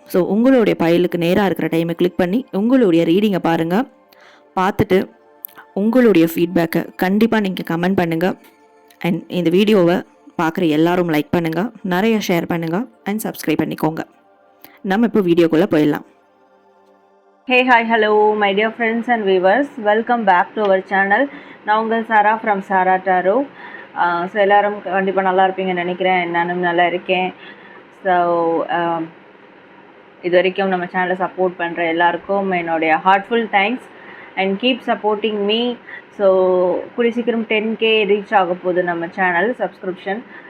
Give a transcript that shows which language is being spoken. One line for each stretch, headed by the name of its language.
Tamil: So உங்களுடைய பைலுக்கு நேராக இருக்கிற டைமை கிளிக் பண்ணி உங்களுடைய ரீடிங்கை பாருங்கள். பார்த்துட்டு உங்களுடைய ஃபீட்பேக்கை கண்டிப்பாக நீங்கள் கமெண்ட் பண்ணுங்கள். அண்ட் இந்த வீடியோவை பார்க்குற எல்லாரும் லைக் பண்ணுங்கள், நிறைய ஷேர் பண்ணுங்கள் அண்ட் சப்ஸ்கிரைப் பண்ணிக்கோங்க. நம்ம இப்போ வீடியோக்குள்ளே போயிடலாம்.
English: Hey, hi, hello, my dear friends and viewers. Welcome back to our channel.
Tamil: நான் உங்கள்
English: Sara from Sara டாரோ.
Tamil: ஸோ எல்லோரும் கண்டிப்பாக நல்லா இருப்பீங்கன்னு நினைக்கிறேன். நானும் நல்லா இருக்கேன். ஸோ இது வரைக்கும் நம்ம சேனலை சப்போர்ட் பண்ணுற எல்லாருக்கும் என்னுடைய
English: Heartful thanks and keep supporting me.
Tamil: So கூடிய சீக்கிரம் 10K ரீச் ஆக போகுது நம்ம சேனல் சப்ஸ்கிரிப்ஷன்.